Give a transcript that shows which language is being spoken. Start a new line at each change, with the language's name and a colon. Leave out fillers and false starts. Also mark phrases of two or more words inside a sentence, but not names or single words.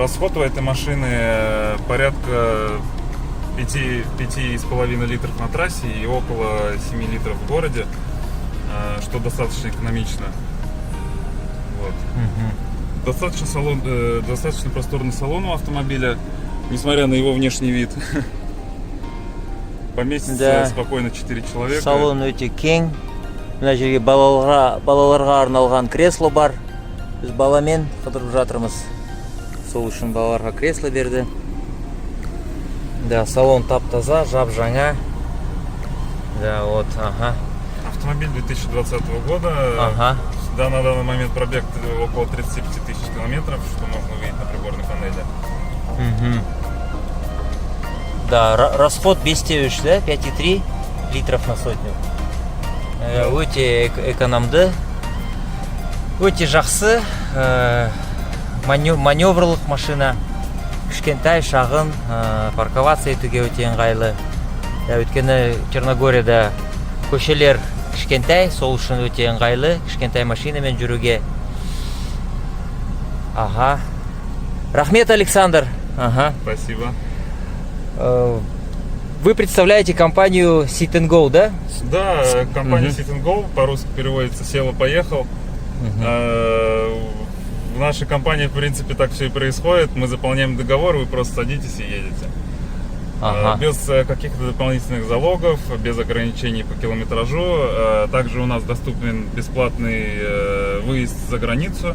Russian: Расход у этой машины порядка 5,5 литров на трассе и около 7 литров в городе, что достаточно экономично. Вот. достаточно просторный салон у автомобиля, несмотря на его внешний вид. Поместится Да. спокойно 4 человека.
Kazakh: Салон өте кең. Мына жерге балаларға арналған кресло бар. Біз баламен қыдырып жатырмыз. Сол үшін балаларға кресло берді. Да, салон тап-таза, жап-жаңа.
Russian: Да, вот, ага. Автомобиль 2020 года. Ага. Да, на данный момент пробег около 35 тысяч километров, что можно увидеть на приборной панели. Мгм. Да, расход 5,3, да? 5,3 литров на сотню.
Kazakh: Өте экономды. Өте жақсы. Маневрлық машина. Кішкентай, шағын, парковация етуге өте ыңғайлы. Өйткені Черногорияда көшелер кішкентай, сол үшін өте ыңғайлы. Кішкентай машинамен жүруге. Ага. Рахмет, Александр. Ага.
Russian: Спасибо. Вы представляете компанию Sit and Go, да? Да, компания Мгм. Sit and Go, по-русски переводится «Сел-поехал». В нашей компании, в принципе, так все и происходит. Мы заполняем договор, вы просто садитесь и едете. Ага. Без каких-то дополнительных залогов, без ограничений по километражу. Также у нас доступен бесплатный выезд за границу.